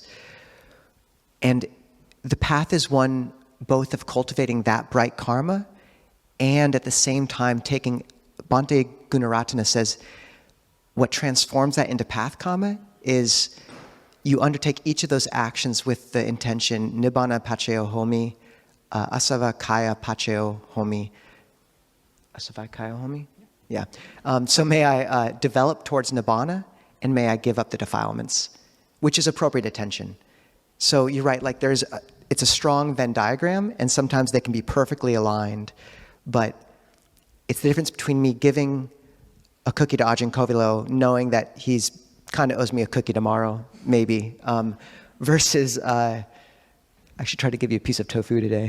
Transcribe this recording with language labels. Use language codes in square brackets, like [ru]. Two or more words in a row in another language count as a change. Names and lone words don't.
[en] And the path is one both of cultivating that bright karma and at the same time taking, Bhante Gunaratana says, what transforms that into path Kamma is you undertake each of those actions with the intention, [pi] nibbana pacchayo homi, asavakaya pacchayo homi. Asavakaya homi? [en] Yeah. So may I develop towards nibbana, and may I give up the defilements, which is appropriate attention. So you're right, like it's a strong Venn diagram, and sometimes they can be perfectly aligned, but it's the difference between me giving a cookie to Ajahn Kovilo, knowing that he's kind of owes me a cookie tomorrow, maybe, versus, I should try to give you a piece of tofu today.